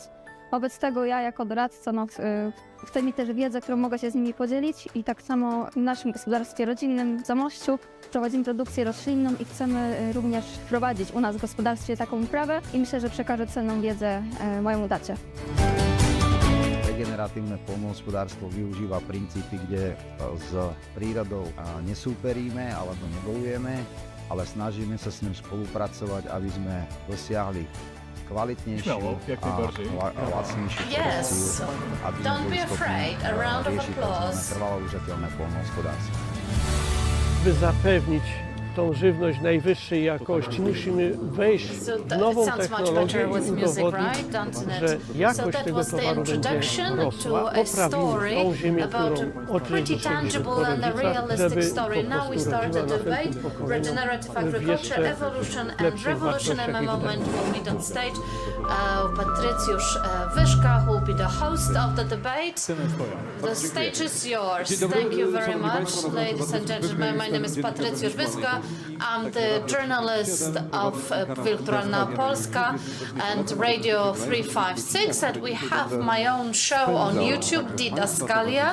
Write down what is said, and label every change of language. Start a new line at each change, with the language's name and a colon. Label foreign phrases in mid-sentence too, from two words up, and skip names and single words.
Polish: Wobec tego ja jako doradca chcę mieć też wiedzę, którą mogę się z nimi podzielić i tak samo w naszym gospodarstwie rodzinnym w Zamościu prowadzimy produkcję roślinną i chcemy również wprowadzić u nas w gospodarstwie taką uprawę i myślę, że przekażę cenną wiedzę mojemu dacie.
Slovak: Regeneratívne poľnohospodárstvo využíva princípy, kde s prírodou nesúperíme alebo nebojujeme, ale snažíme sa s ním spolupracovať, aby sme dosiahli kvalitnejšiu a lacnejšiu produkciu, aby sme boli schopní riešiť trvalo udržateľné poľnohospodárstvo.
Polish: By zapewnić tą żywność najwyższej jakości, musimy wejść w nową technologię i udowodnić, że jakość tego towaru będzie rosła. Poprawimy tą ziemię, którą oczywiście żeby po prostu rodziła następnym pokoleniom w jeszcze lepszych wartościach i wydajnościach.
English: Patrycjusz Wyszka, who will be the host of the debate. The stage is yours. Thank you very much, ladies and gentlemen. My name is Patrycjusz Wyszka. I'm the journalist of Wirtualna Polska and Radio 356, and we have my own show on YouTube, Didaskalia.